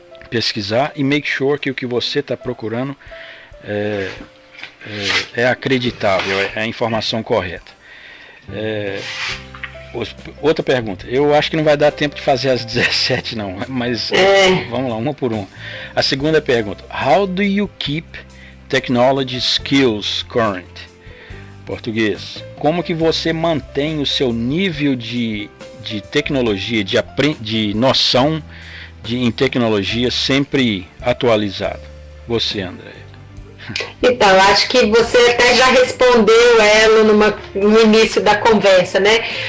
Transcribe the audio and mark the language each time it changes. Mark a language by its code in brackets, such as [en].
[pt] Pesquisar e [en] make sure [pt] que o que você está procurando é acreditável, é a informação correta. Outra pergunta. Eu acho que não vai dar tempo de fazer as 17 não, mas vamos lá, uma por uma. A segunda pergunta. [en] How do you keep technology skills current? [pt] Português. Como que você mantém o seu nível de tecnologia, de noção em tecnologia sempre atualizado? Você, André. Então, acho que você até já respondeu ela no início da conversa, né?